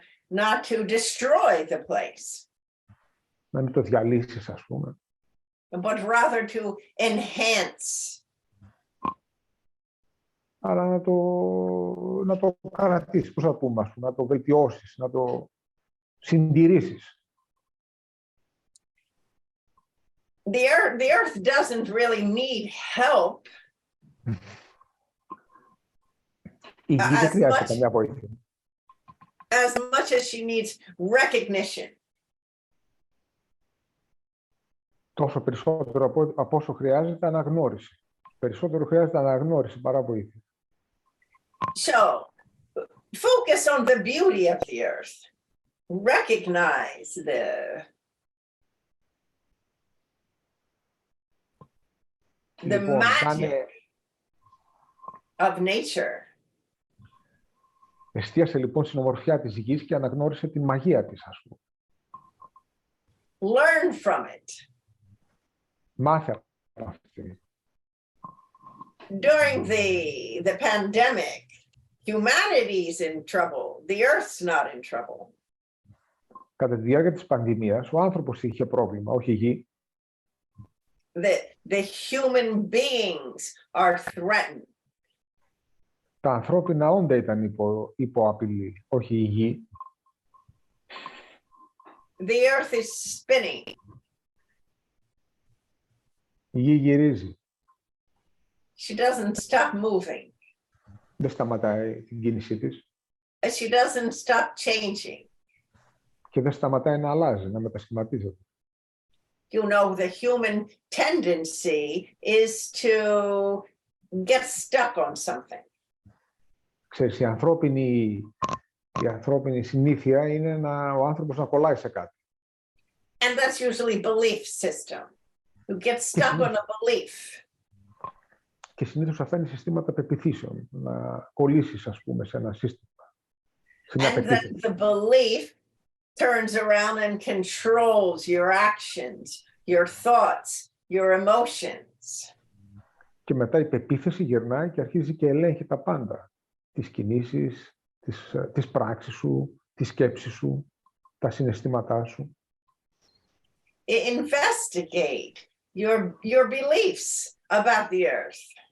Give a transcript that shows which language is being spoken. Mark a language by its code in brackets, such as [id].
[en] Not to destroy the place. [el] Να μην το διαλύσεις, ας πούμε. [en] But rather to enhance. [el] Αλλά να το καρατήσεις, πώς θα πούμε, ας πούμε, να το βελτιώσεις, να το συντηρήσεις. [en] The earth doesn't really need help. [el] Η Γη δεν χρειάζεται καμιά βοήθεια. [en] As much as she needs recognition. [el] Τόσο περισσότερο από όσο χρειάζεται αναγνώριση. Περισσότερο χρειάζεται αναγνώριση παρά βοήθεια. [en] So, focus on the beauty of the earth. Recognize the magic of nature. [el] Εστίασε λοιπόν στην ομορφιά της γης και αναγνώρισε τη μαγεία της, ας πούμε. [en] Learn from it. [el] Μάθε από αυτή. [en] During the pandemic, humanity is in trouble. The earth's not in trouble. [el] Κατά τη διάρκεια της πανδημίας, ο άνθρωπος είχε πρόβλημα, όχι η γη. [en] The human beings are threatened. [el] Τα ανθρώπινα όντα ήταν υπό απειλή, όχι η γη. [en] The earth is spinning. [el] Η γη γυρίζει. [en] She doesn't stop moving. [el] Δεν σταματάει την κίνησή της [en] She doesn't stop changing. [el] και δεν σταματάει να αλλάζει, να μετασχηματίζεται. [en] You know, the human tendency is to get stuck on something. [el] Ξέρεις, η ανθρώπινη συνήθεια είναι ο άνθρωπος να κολλάει σε κάτι. [en] And that's usually belief system. You get stuck on a belief. [el] Και συνήθως αυτά είναι συστήματα πεποιθήσεων, να κολλήσεις, ας πούμε, σε ένα σύστημα. Σε μια [en] And then [el] πεποίθηση. [en] the belief turns around and controls your actions, your thoughts, your emotions. [el] Και μετά η πεποίθηση γυρνάει και αρχίζει και ελέγχει τα πάντα. Τις κινήσεις, τις πράξεις σου, τις σκέψεις σου, τα συναισθήματά σου. [en] Investigate your beliefs about the earth.